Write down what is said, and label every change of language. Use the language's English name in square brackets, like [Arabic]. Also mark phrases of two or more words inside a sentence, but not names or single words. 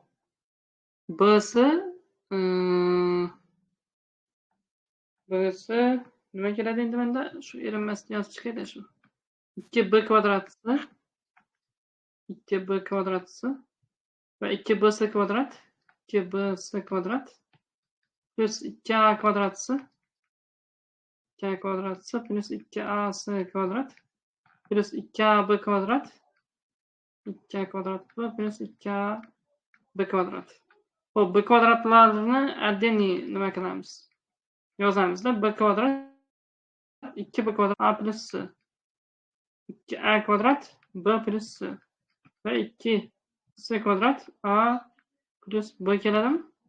[Uzbek] B-si B'si nima keladi endi menda? Shu erinmasdan yozib chiqayda shu. 2b kvadratisi 2b kvadratisi va 2bs kvadrat 2bs kvadrat plus 2a kvadratisi 2a kvadratisi plus 2as kvadrat plus 2ab kvadrat 2a kvadrat plus 2ab kvadrat. Xo'p, b kvadratlarini отдельный nima qilamiz? Yozamizda. B kvadrat 2b kvadrat a plus s 2a kvadrat b plus s va 2s kvadrat a plus b keladimi?